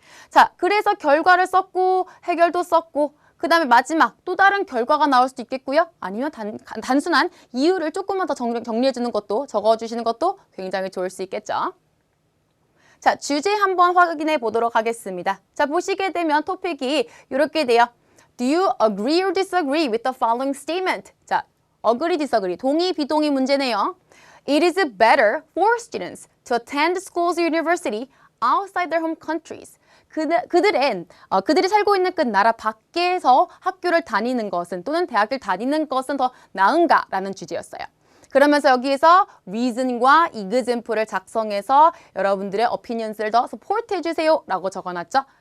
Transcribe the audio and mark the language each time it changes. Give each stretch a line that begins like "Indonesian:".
Korean: 자, 그래서 결과를 썼고 해결도 썼고 그 다음에 마지막 또 다른 결과가 나올 수도 있겠고요. 아니면 단순한 이유를 조금만 더 정리해 주는 것도 적어주시는 것도 굉장히 좋을 수 있겠죠. 자, 주제 한번 확인해 보도록 하겠습니다. 자, 보시게 되면 토픽이 이렇게 돼요.
English: Do you agree or disagree with the following statement?
Korean: 자, agree, disagree, 동의, 비동의 문제네요.
English: It is better for students to attend schools or university outside their home countries.
Korean: 그들이 살고 있는 그 나라 밖에서 학교를 다니는 것은 또는 대학을 다니는 것은 더 나은가라는 주제였어요. 그러면서 여기에서 reason과 example을 작성해서 여러분들의 opinions를 더 support 해주세요 라고 적어놨죠.